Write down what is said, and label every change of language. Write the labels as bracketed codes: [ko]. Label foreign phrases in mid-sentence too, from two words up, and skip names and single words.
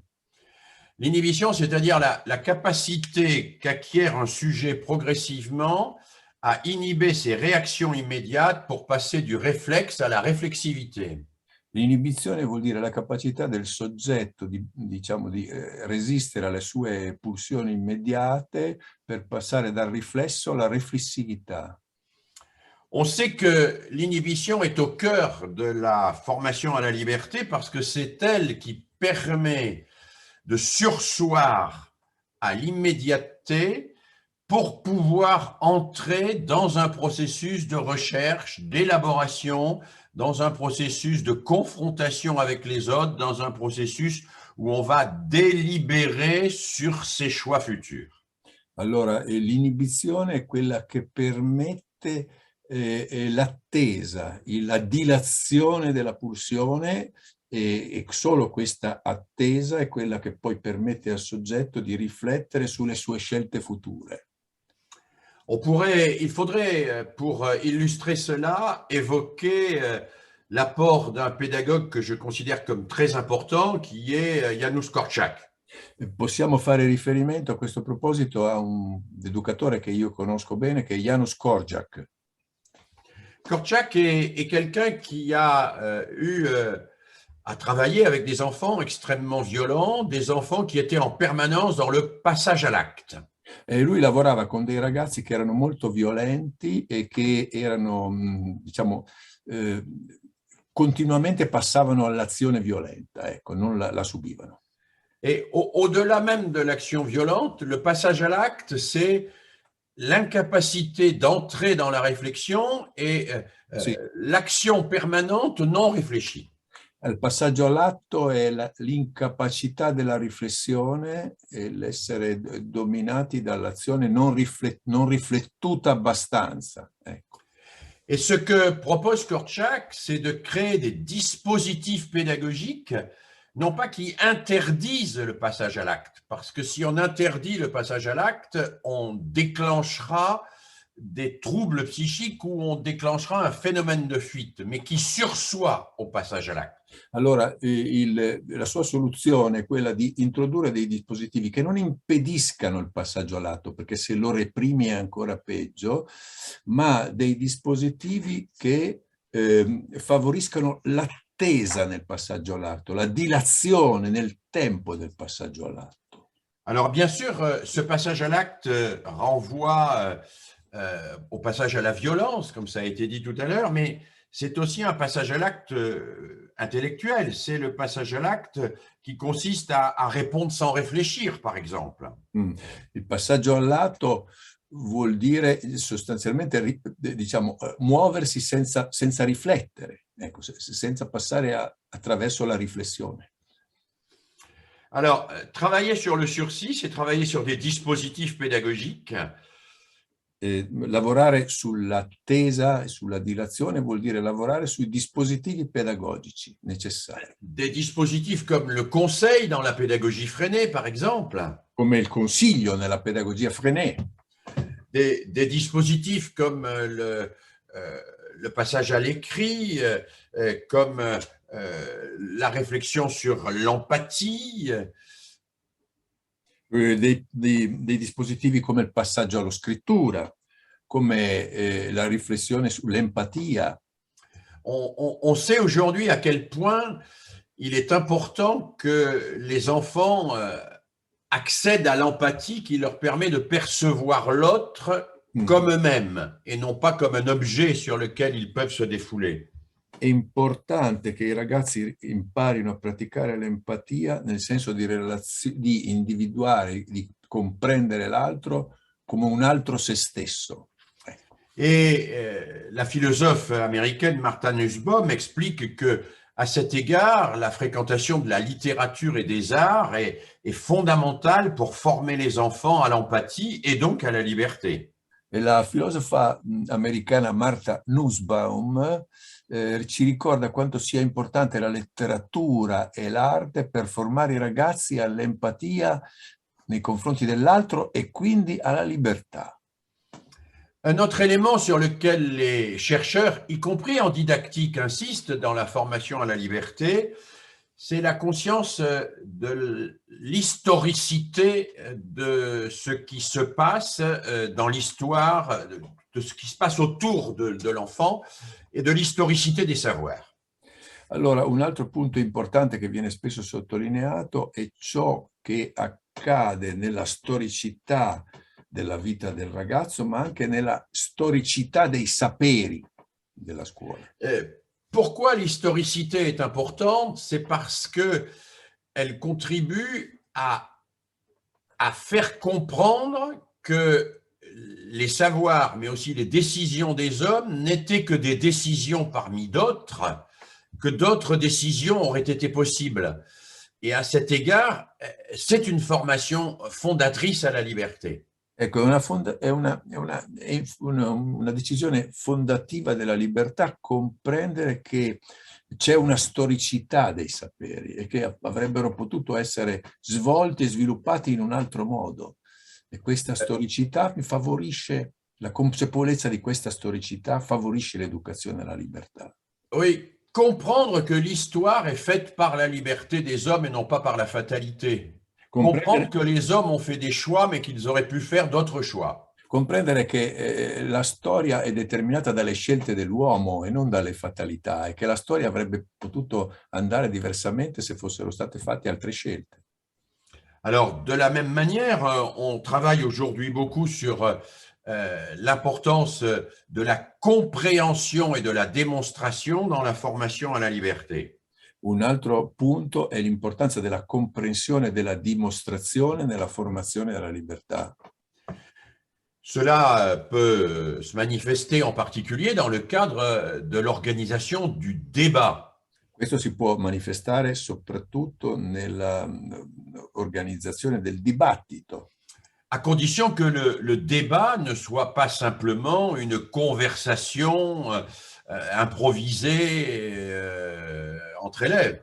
[fr] L'inhibition, c'est-à-dire la capacité qu'acquiert un sujet progressivement à inhiber ses réactions immédiates pour passer du réflexe à la réflexivité. [it] L'inibizione vuol dire la capacità del soggetto di resistere alle sue pulsioni immediate per passare dal riflesso alla riflessività. [fr] On sait que l'inhibition est au cœur de la formation à la liberté parce que c'est elle qui permet de surseoir à l'immédiateté pour pouvoir entrer dans un processus de recherche, d'élaboration, dans un processus de confrontation avec les autres, dans un processus où on va délibérer sur ses choix futurs. [it] Allora, l'inibizione è quella che permette l'attesa, la dilazione della pulsione e solo questa attesa è quella che poi permette al soggetto di riflettere sulle sue scelte future. [fr] Il faudrait, pour illustrer cela, évoquer l'apport d'un pédagogue que je considère comme très important, qui est Janusz Korczak. [it] Possiamo fare riferimento a questo proposito a un educatore che io conosco bene, che è Janusz Korczak. [fr] Korczak est quelqu'un qui a eu à travailler avec des enfants extrêmement violents, des enfants qui étaient en permanence dans le passage à l'acte. [it] E lui lavorava con dei ragazzi che erano molto violenti e che erano, continuamente passavano all'azione violenta, ecco, non la subivano. [fr] Et au-delà même de l'action violente, le passage à l'acte, c'est l'incapacité d'entrer dans la réflexion et sì. l'action permanente non réfléchie. [it] Il passaggio all'atto è l'incapacità della riflessione e l'essere dominati dall'azione non riflettuta abbastanza. Ecco. [fr] Et ce que propose Korczak, c'est de créer des dispositifs pédagogiques, non pas qui interdisent le passage à l'acte, parce que si on interdit le passage à l'acte, on déclenchera des troubles psychiques ou on déclenchera un phénomène de fuite, mais qui sursoit au passage à l'acte. [it] Allora, la sua soluzione è quella di introdurre dei dispositivi che non impediscano il passaggio all'atto, perché se lo reprimi è ancora peggio, ma dei dispositivi che favoriscano l'attesa nel passaggio all'atto, la dilazione nel tempo del passaggio all'atto. [fr] Alors, bien sûr, ce passage à l'acte renvoie au passage à la violence, comme ça a été dit tout à l'heure, mais c'est aussi un passage à l'acte intellectuel. C'est le passage à l'acte qui consiste à répondre sans réfléchir, par exemple. [it] Il passaggio all'atto vuol dire sostanzialmente, muoversi senza riflettere, ecco, senza passare attraverso la riflessione. [fr] Alors, travailler sur le sursis, c'est travailler sur des dispositifs pédagogiques. [it] Lavorare sull'attesa e sulla dilazione vuol dire lavorare sui dispositivi pedagogici necessari. [fr] Des dispositifs comme le conseil dans la pédagogie freinée, par exemple. [it] Come il consiglio nella pedagogia Freinet. [fr] Des dispositifs comme le passage à l'écrit, comme la réflexion sur l'empathie. [it] Dei dispositivi come il passaggio alla scrittura, come la riflessione sull'empatia. [fr] On sait aujourd'hui à quel point il est important que les enfants accèdent à l'empathie qui leur permet de percevoir l'autre comme eux-mêmes et non pas comme un objet sur lequel ils peuvent se défouler. [it] È importante che i ragazzi imparino a praticare l'empatia nel senso di individuare, di comprendere l'altro come un altro se stesso. [fr] Et la philosophe américaine Martha Nussbaum explique que, à cet égard, la fréquentation de la littérature et des arts est fondamentale pour former les enfants à l'empathie et donc à la liberté. [it] E la filosofa americana Martha Nussbaum ci ricorda quanto sia importante la letteratura e l'arte per formare i ragazzi all'empatia nei confronti dell'altro e quindi alla libertà. [fr] Un autre élément sur lequel les chercheurs, y compris en didactique, insistent dans la formation à la liberté, c'est la conscience de l'historicité de ce qui se passe dans l'histoire, de ce qui se passe autour de l'enfant et de l'historicité des savoirs. [it] Allora, un altro punto importante che viene spesso sottolineato è ciò che accade nella storicità della vita del ragazzo, ma anche nella storicità dei saperi della scuola. [fr] Pourquoi l'historicité est importante? C'est parce qu'elle contribue à faire comprendre que les savoirs, mais aussi les décisions des hommes, n'étaient que des décisions parmi d'autres, que d'autres décisions auraient été possibles. Et à cet égard, c'est une formation fondatrice à la liberté. [it] Ecco, una decisione fondativa della libertà comprendere che c'è una storicità dei saperi e che avrebbero potuto essere svolti e sviluppati in un altro modo. E questa storicità favorisce, la consapevolezza di questa storicità favorisce l'educazione alla libertà. [fr] Oui, comprendre que l'histoire est faite par la liberté des hommes et non pas par la fatalité. Comprendre que les hommes ont fait des choix, mais qu'ils auraient pu faire d'autres choix. [it] Comprendere che la storia è determinata dalle scelte dell'uomo e non dalle fatalità, e che la storia avrebbe potuto andare diversamente se fossero state fatte altre scelte. [fr] Alors, de la même manière, on travaille aujourd'hui beaucoup sur l'importance de la compréhension et de la démonstration dans la formation à la liberté. [it] Un altro punto è l'importanza della comprensione e della dimostrazione nella formazione della libertà. [fr] Cela peut se manifester en particulier dans le cadre de l'organisation du débat. [it] Questo si può manifestare soprattutto nell'organizzazione del dibattito. [fr] À condition que le débat ne soit pas simplement une conversation improvisée entre élèves.